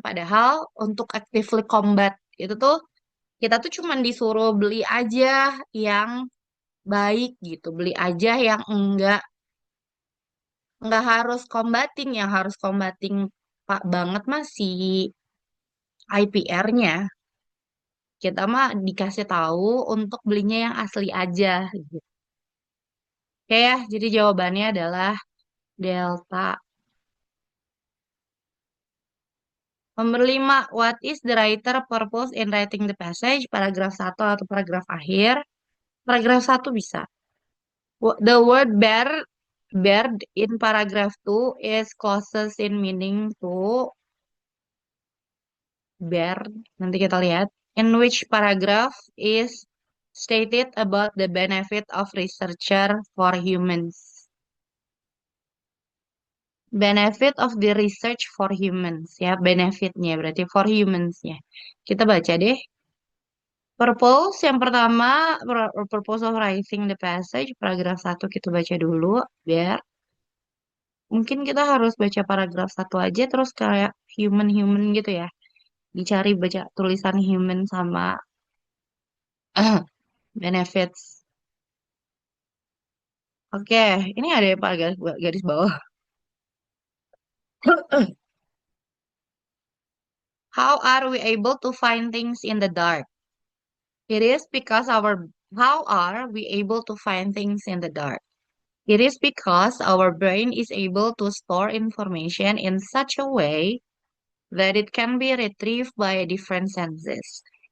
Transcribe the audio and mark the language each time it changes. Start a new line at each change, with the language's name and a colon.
Indonesian: Padahal untuk actively combat itu tuh kita tuh cuman disuruh beli aja yang baik gitu, beli aja yang nggak harus combating, yang harus combating pak banget masih IPR-nya. Kita mah dikasih tahu untuk belinya yang asli aja gitu. Oke ya, jadi jawabannya adalah Delta. Nomor 5,
English: what is the writer purpose in writing the passage?
Indonesian: Paragraf satu atau paragraf akhir? Paragraf satu bisa.
English: The word bear in paragraph 2 is closest in meaning to bear. Nanti kita lihat. In which paragraph is stated about the benefit of researcher for humans? Benefit of the research for humans ya, benefitnya berarti for humans ya. Kita baca deh.
Indonesian: Purpose yang pertama, purpose of writing the passage, paragraf satu kita baca dulu, biar mungkin kita harus baca paragraf satu aja terus kayak human-human gitu ya. Dicari baca tulisan human sama benefits. Oke, ini ada yang garis bawah.
English: How are we able to find things in the dark? It is because our How are we able to find things in the dark? It is because our brain is able to store information in such a way that it can be retrieved by different senses.